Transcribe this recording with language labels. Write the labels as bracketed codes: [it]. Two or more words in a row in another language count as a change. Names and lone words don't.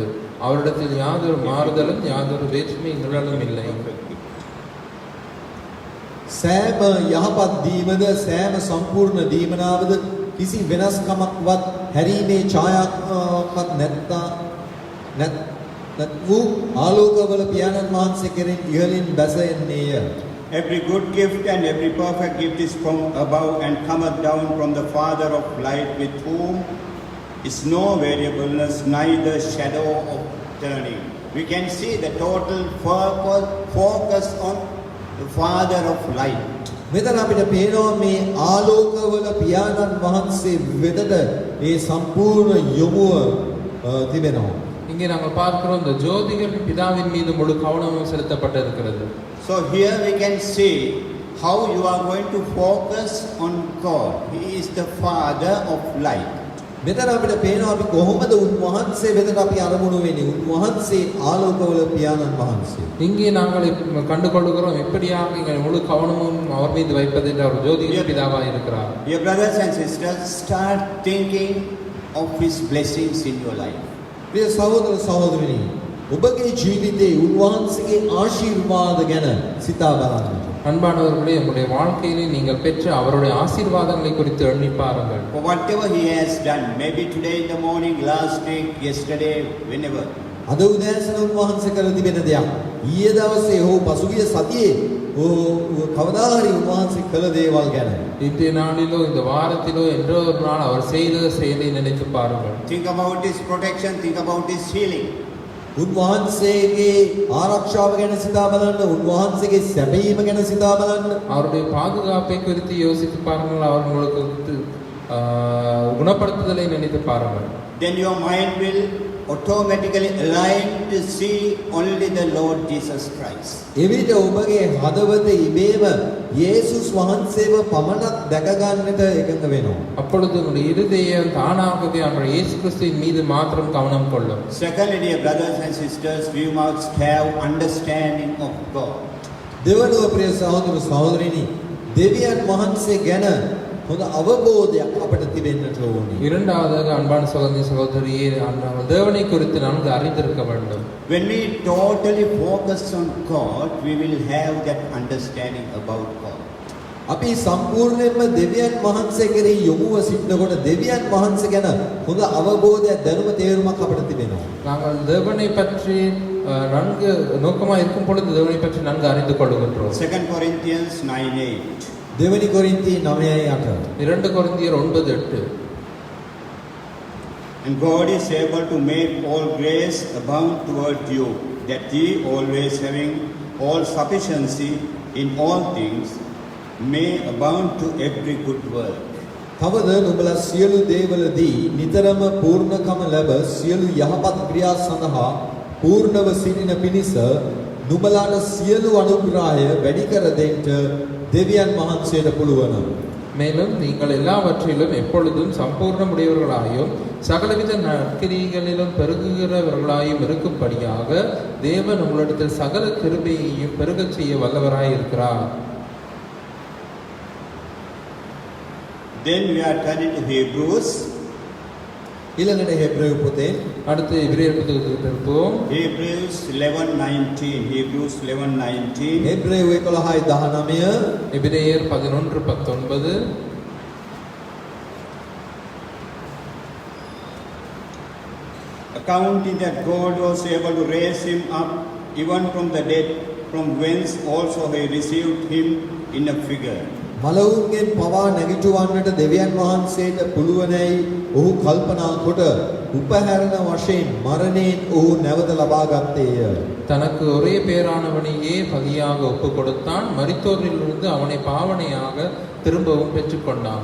[ta] அவரிடத்தில் யாதொரு மாறுதலும் யாதொரு வேற்றுமைகளும் இல்லை. [si] සෑම යහපත් දීමද සෑම සම්පූර්ණ දීමනාවද කිසි වෙනස්කමක්වත් හැරීමේ ඡායාවක්වත් නැත් වූ ආලෝකවල පියාණන් වහන්සේ කෙරෙන් ඉහළින් බැස එන්නේය. [en] Every good gift and every perfect gift is from above and cometh down from the Father of light, with whom is no variableness, neither shadow of turning. We can see the total focus on the Father of light. [si] මෙතන අපිට පේනවා මේ ආලෝකවල පියාණන් වහන්සේ වෙතට මේ සම්පූර්ණ යොමුව තිබෙනවා. [ta] இங்கே நாங்கள் பார்க்கிறோம் இந்த ஜோதிகளின் பிதாவின் மீது முழு கவனமும் செலுத்தப்பட்டிருக்கிறது. [en] So here we can see how you are going to focus on God. He is the Father of light. [si] මෙතන අපිට පේනවා අපි කොහොමද උන්වහන්සේ වෙතට අපි අරමුණු වෙන්නේ. උන්වහන්සේ ආලෝකවල පියාණන් වහන්සේ. [ta] இங்கே நாங்கள் கண்டுகொள்கிறோம் எப்படியாக எங்கள் முழு கவனமும் அவர் மீது வைப்பது என்று அவர் ஜோதிகளின் பிதாவாக இருக்கிறார். [en] Dear brothers and sisters, start thinking of His blessings in your life. [si] ප්‍රිය සහෝදර සහෝදරිනි, ඔබගේ ජීවිතයේ උන්වහන්සේගේ ආශිර්වාද ගැන සිතා බලන්න. [ta] அன்பானவர்களே, உங்களுடைய வாழ்க்கையிலே நீங்கள் பெற்ற அவருடைய ஆசீர்வாதங்களை குறித்து எண்ணி பாருங்கள். [en] For whatever He has done, maybe today in the morning, last week, yesterday, whenever. [si] අද උදෑසන උන්වහන්සේ කළ තිබෙන දෙයක්, ඊයේ දවසේ හෝ පසුගිය සතියේ කවදා හරි උන්වහන්සේ කළ දේවල් ගැන. [ta] இன்றைய நாளிலோ இந்த வாரத்திலோ என்றோ ஒரு நாள் அவர் செய்த செயலை நினைத்து பாருங்கள். [en] Think about His protection, think about His healing. [si] උන්වහන්සේගේ ආරක්ෂාව ගැන සිතා බලන්න, උන්වහන්සේගේ සැපයීම ගැන සිතා බලන්න. [ta] அவருடைய பாதுகாப்பை குறித்து யோசித்து பாருங்கள். அவர் உங்களுக்கு குணப்படுத்துதலை நினைத்து பாருங்கள். [en] Then your mind will automatically align to see only the Lord Jesus Christ. [si] එවිට ඔබගේ හදවත ඉබේම යේසුස් වහන්සේව පමණක් දැක ගන්නට එකඟ වෙනවා. [ta] அப்பொழுது உங்களுடைய இருதயம் தானாகவே அவர் இயேசு கிறிஸ்துவின் மீது மாத்திரம் கவனம் கொள்ளும். [en] Secondly, dear brothers and sisters, we must have understanding of God. [si] දෙවනුව ප්‍රිය සහෝදර සහෝදරිනි, දෙවියන් වහන්සේ ගැන හොඳ අවබෝධයක් අපට තිබෙන්නට ඕනේ. [ta] இரண்டாவதாக அன்பான சகோதரி சகோதரியே, நாங்கள் தேவனை குறித்து நன்கு அறிந்திருக்க வேண்டும். [en] When we totally focus on God, we will have that understanding about God. [si] අපි සම්පූර්ණයෙන්ම දෙවියන් වහන්සේ කෙරෙහි යොමුව සිටනකොට දෙවියන් වහන්සේ ගැන හොඳ අවබෝධයක් දැනුම තේරුමක් අපට තිබෙනවා. [ta] நாங்கள் தேவனை பற்றி நன்கு நோக்கமாக இருக்கும் பொழுது தேவனை பற்றி நன்கு அறிந்து கொள்கின்றோம். [en] 2 Corinthians 9:8. [si] දෙවනි කොරින්ති 9:8. [ta] 2 கொரிந்தியர் 9:8. [en] And God is able to make all grace abound toward you, that ye always having all sufficiency in all things may abound to every good work. [si] තවද නුඹලා සියලු දේවලදී නිතරම පූර්ණකම ලැබ සියලු යහපත් ක්‍රියා සඳහා පූර්ණව සිටින පිණිස නුඹලාට සියලු අනුග්‍රහය වැඩි කර දෙන්න දෙවියන් වහන්සේට පුළුවන්. [ta] மேலும் நீங்கள் எல்லாவற்றிலும் எப்பொழுதும் சம்பூர்ணமுடையவர்களாயும் சகலவித நற்கிரிகளிலும் பெருகுகிறவர்களாயும் இருக்கும்படியாக தேவன் உங்களிடத்தில் சகல கிருபையையும் பெருகச் செய்ய வல்லவராய் இருக்கிறார். [en] Then we are turning to Hebrews. [si] ඊළඟට හේබ්‍රේය පොතේ [ta] அடுத்து எபிரேயர் புத்தகத்துக்கு திரும்புவோம். [en] Hebrews 11:19. Hebrews 11:19. [si] හේබ්‍රේය 11:19 [ta] எபிரேயர் 11:19. [en] Accounting that God was able to raise him up even from the dead, from whence also he received him in a figure, [si] මලවුන්ගෙන් පවා නැගිටවන්නට දෙවියන් වහන්සේට පුළුවනයි ඔහු කල්පනා කොට උපහැරණ වශයෙන් මරණයෙන් ඔහු නැවත ලබා ගත්තේය. [ta] தனக்கு ஒரே பேரானவனையே பலியாக ஒப்பு கொடுத்தான், மரித்தோரிலிருந்து அவனை பாவனையாக திரும்பவும் பெற்றுக்கொண்டான்.